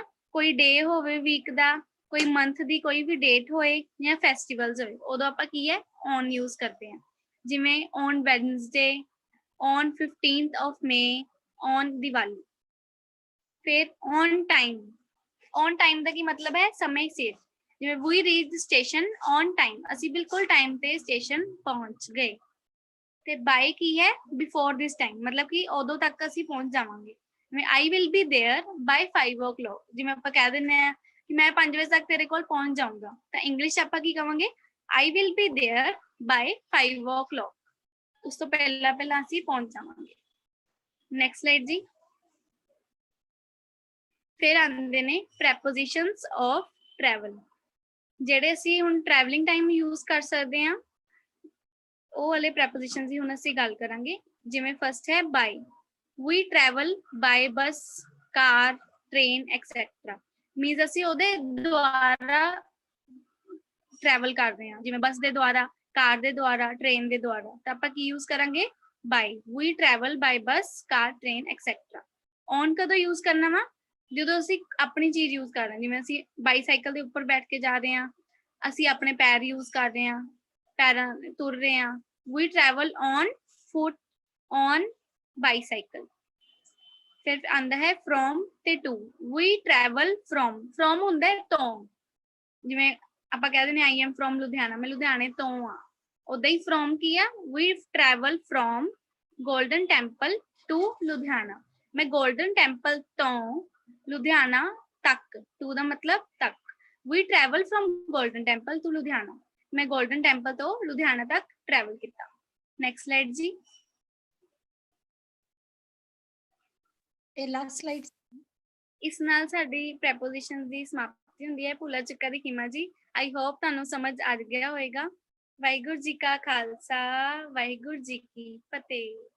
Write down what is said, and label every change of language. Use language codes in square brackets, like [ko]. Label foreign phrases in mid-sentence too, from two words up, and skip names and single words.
[pa] ਕੋਈ ਡੇ ਹੋਵੇ ਵੀਕ ਦਾ, ਕੋਈ ਮੰਥ ਦੀ ਕੋਈ ਵੀ ਡੇਟ ਹੋਏ ਜਾਂ ਫੈਸਟੀਵਲਸ ਹੋਏ, ਉਦੋਂ ਆਪਾਂ ਕੀ ਹੈ? [en] on use [pa] ਕਰਦੇ ਹਾਂ। ਜਿਵੇਂ [en] on Wednesday, on 15th of May, on Diwali. [pa] ਫਿਰ [en] on time. on time [pa] ਦਾ ਕੀ ਮਤਲਬ ਹੈ? ਸਮੇਂ ਸਿਰ, ਜਿਵੇਂ [en] we reached the station on time, [pa] ਅਸੀਂ ਬਿਲਕੁਲ ਟਾਈਮ ਤੇ ਸਟੇਸ਼ਨ ਪਹੁੰਚ ਗਏ। ਤੇ ਬਾਈ ਕੀ ਹੈ? [en] before this time, [pa] ਮਤਲਬ ਕਿ ਉਦੋਂ ਤੱਕ ਅਸੀਂ ਪਹੁੰਚ ਜਾਵਾਂਗੇ। [en] ਜਿਵੇਂ I will be there by 5 o'clock, [pa] ਜਿਵੇਂ ਆਪਾਂ ਕਹਿ ਦਿੰਦੇ ਆ ਕਿ ਮੈਂ 5 ਵਜੇ ਤੱਕ ਤੇਰੇ ਕੋਲ ਪਹੁੰਚ ਜਾਊਂਗਾ, ਤਾਂ ਇੰਗਲਿਸ਼ 'ਚ ਆਪਾਂ ਕੀ ਕਵਾਂਗੇ? [en] I will be there by 5 o'clock, [pa] ਉਸ ਤੋਂ ਪਹਿਲਾਂ ਅਸੀਂ ਪਹੁੰਚ ਜਾਵਾਂਗੇ। [en] next slide ਜੀ। [pa] ਫਿਰ ਆਉਂਦੇ ਨੇ [en] prepositions of travel, [pa] ਜਿਹੜੇ ਅਸੀਂ ਹੁਣ [en] travelling time use [pa] ਕਰ ਸਕਦੇ ਹਾਂ, ਉਹ ਵਾਲੇ ਪ੍ਰੈਪੋਜੀਸ਼ਨਸ ਦੀ ਹੁਣ ਅਸੀਂ ਗੱਲ ਕਰਾਂਗੇ। ਜਿਵੇਂ ਫਸਟ ਹੈ ਬਾਈ। [en] we travel by bus, car, train, etc. [pa] ਮੀਨਸ ਅਸੀਂ ਉਹਦੇ ਦੁਆਰਾ ਟਰੈਵਲ ਕਰਦੇ ਹਾਂ, ਜਿਵੇਂ ਬੱਸ ਦੇ ਦੁਆਰਾ, ਕਾਰ ਦੇ ਦੁਆਰਾ, ਟ੍ਰੇਨ ਦੇ ਦੁਆਰਾ, ਤਾਂ ਆਪਾਂ ਕੀ ਯੂਜ਼ ਕਰਾਂਗੇ? ਬਾਈ। [en] we travel by bus, car, train, etc. [pa] ਔਨ ਕਦੋਂ ਯੂਜ਼ ਕਰਨਾ ਵਾ? ਜਦੋਂ ਅਸੀਂ ਆਪਣੀ ਚੀਜ਼ ਯੂਜ਼ ਕਰ ਰਹੇ ਹਾਂ, ਜਿਵੇਂ ਅਸੀਂ ਬਾਈਸਾਈਕਲ ਦੇ ਉੱਪਰ ਬੈਠ ਕੇ ਜਾ ਰਹੇ ਹਾਂ, ਅਸੀਂ ਆਪਣੇ ਪੈਰ ਯੂਜ਼ ਕਰ ਰਹੇ ਹਾਂ, ਪੈਰਾਂ ਤੁਰ ਰਹੇ ਹਾਂ। [en] we travel on foot, on bicycle। [pa] ਫਿਰ ਆਂਦਾ ਹੈ from ਤੇ to। [en] we travel from [pa] ਹੁੰਦਾ ਹੈ ਤੋਂ, ਜਿਵੇਂ ਆਪਾਂ ਕਹਿ ਦਿੰਦੇ [en] I am from [pa] ਲੁਧਿਆਣਾ, ਮੈਂ ਲੁਧਿਆਣੇ ਤੋਂ ਆ, ਉਦਾਂ ਹੀ from ਕੀ ਆ? [en] we travel from golden temple to [pa] ਲੁਧਿਆਣਾ, ਮੈਂ golden temple ਤੋਂ ਲੁਧਿਆਣਾ ਤੱਕ, to ਦਾ ਮਤਲਬ ਤੱਕ। [en] we travel from golden temple to [pa] ਲੁਧਿਆਣਾ, ਮੈਂ golden temple ਤੋਂ ਲੁਧਿਆਣਾ ਤੱਕ ਟਰੈਵਲ ਕੀਤਾ। [en] next slide ਜੀ। [pa] ਇਹ [en] last slide. [pa] ਇਸ ਨਾਲ ਸਾਡੀ ਪ੍ਰੈਪੋਜੀਸ਼ਨਸ ਦੀ ਸਮਾਪਤੀ ਕੀਤੀ ਹੁੰਦੀ ਹੈ ਭੁੱਲਾ ਚੁੱਕਾ ਦੀ ਖਿਮਾ ਜੀ। [en] I hope [pa] ਤੁਹਾਨੂੰ ਸਮਝ ਆ ਗਿਆ ਹੋਏਗਾ। ਵਾਹਿਗੁਰੂ ਜੀ ਕਾ ਖਾਲਸਾ, ਵਾਹਿਗੁਰੂ ਜੀ ਕੀ ਫਤਿਹ।